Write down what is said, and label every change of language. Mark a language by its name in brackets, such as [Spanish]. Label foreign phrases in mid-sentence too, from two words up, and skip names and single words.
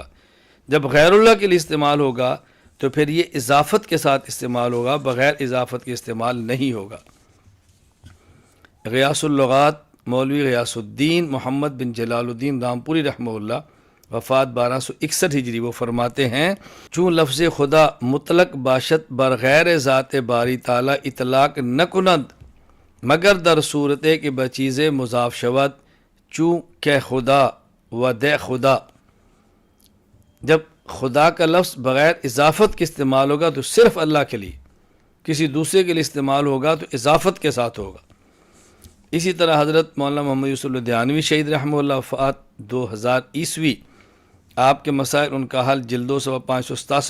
[Urdu] جب غیر اللہ کے لیے استعمال ہوگا تو پھر یہ اضافت کے ساتھ استعمال ہوگا، بغیر اضافت کے استعمال نہیں ہوگا۔ [Persian] غیاث اللغات مولوی غیاث الدین محمد بن جلال الدین رامپوری [Arabic] رحمہ اللہ، [Persian] وفات 1261 ہجری، [Urdu] وہ فرماتے ہیں [Persian] چون لفظ خدا مطلق باشد برغیر ذات باری تعالی اطلاق نہ کند مگر در صورت کہ بچیز مضاف شود چون کہ خدا و دے خدا۔ [Urdu] جب خدا کا لفظ بغیر اضافت کے استعمال ہوگا تو صرف اللہ کے لیے، کسی دوسرے کے لیے استعمال ہوگا تو اضافت کے ساتھ ہوگا۔ اسی طرح حضرت مولانا محمد یوسف الدیانوی شہید [Arabic] رحمہ اللہ، [Urdu] وفات 2000 عیسوی، آپ کے مسائل ان کا حل جلد 2